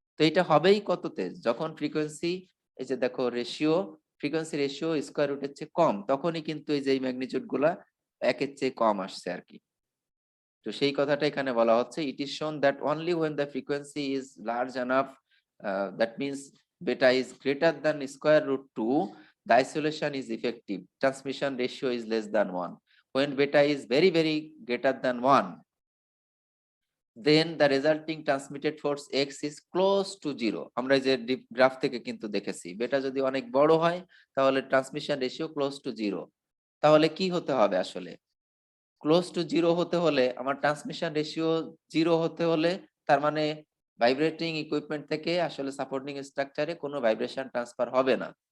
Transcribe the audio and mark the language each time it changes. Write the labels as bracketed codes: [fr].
[bn] তো এটা হবেই কততে, যখন ফ্রিকোয়েন্সি, এই যে দেখো ফ্রিকোয়েন্সি রেশিও স্কয়ার রুটের চেয়ে কম, তখনই কিন্তু এই যে এই ম্যাগনিটিউড গুলা একের চেয়ে কম আসছে আর কি। তো সেই কথাটা এখানে বলা হচ্ছে, [en] It is shown that only when the frequency is large enough, that means beta is greater than square root 2, the isolation is effective, transmission ratio is less than 1. When beta is very very greater than 1, then the resulting transmitted force x is close to 0. [bn] আমরা এই যে graph থেকে কিন্তু দেখেছি, বেটা যদি অনেক বড় হয়, তাহলে ট্রান্সমিশন রেশিও ক্লোজ টু 0। তাহলে কি হতে হবে আসলে, ক্লোজ টু 0 হতে হলে, আমার ট্রান্সমিশন রেশিও 0 হতে হলে, তার মানে ভাইব্রেটিং ইকুইপমেন্ট থেকে আসলে সাপোর্টিং স্ট্রাকচারে কোনো ভাইব্রেশন ট্রান্সফার হবে না।